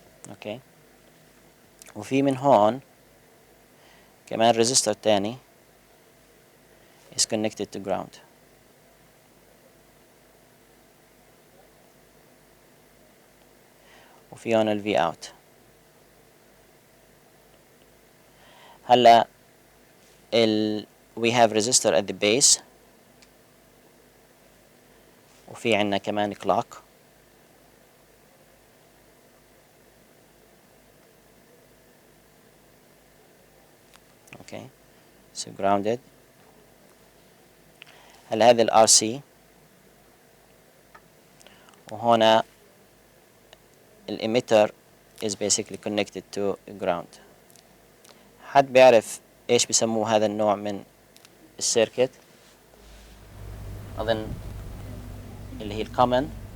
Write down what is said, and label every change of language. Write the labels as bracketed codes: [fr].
[ar] اوكي، وفي من هون كمان ريزستور تاني [en] is connected to ground. [ar] وفي هون ال V out. [en] هلا we have resistor at the base، [ar] وفي عندنا كمان [en] clock. Okay, so grounded. هلا هذا ال RC، وهنا ال emitter is basically connected to ground. [ar] حد بيعرف ايش بيسموه هذا النوع من السيركت؟ اظن اللي هي الكومن.